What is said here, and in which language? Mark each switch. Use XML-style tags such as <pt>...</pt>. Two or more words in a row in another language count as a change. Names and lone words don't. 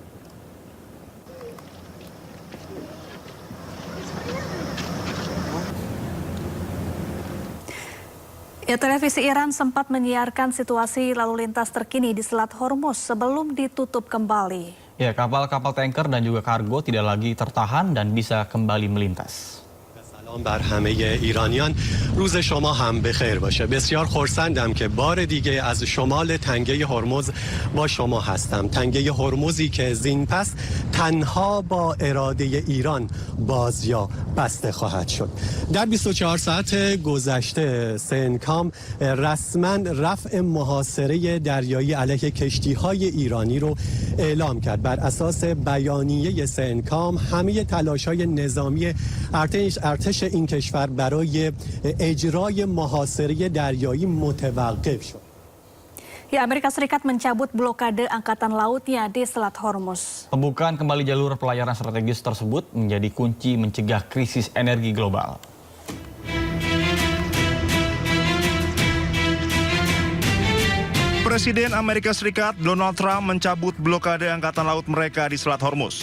<id>Ya, televisi Iran sempat menyiarkan situasi lalu lintas terkini di Selat Hormuz sebelum ditutup kembali. Ya, kapal-kapal tanker dan juga kargo tidak lagi tertahan dan bisa kembali melintas.</id> <fa>سلام بر همه ایرانیان. روز شما هم بخیر باشه. بسیار خرسندم که بار دیگه از شمال تنگه هرمز با شما هستم. تنگه هرمزی که زین پس تنها با اراده ایران باز یا بسته خواهد شد. در 24 ساعت گذشته سنکام رسما رفع محاصره دریایی علیه کشتی‌های ایرانی رو اعلام کرد. بر اساس بیانیه سنکام همه تلاش‌های نظامی ارتش این کشور برای اجرای محاصره دریایی متوقف شد.</fa> <id>Ya, Amerika Serikat mencabut blokade angkatan lautnya di Selat Hormuz. Pembukaan kembali jalur pelayaran strategis tersebut menjadi kunci mencegah krisis energi global. Presiden Amerika Serikat Donald Trump mencabut blokade angkatan laut mereka di Selat Hormuz.</id>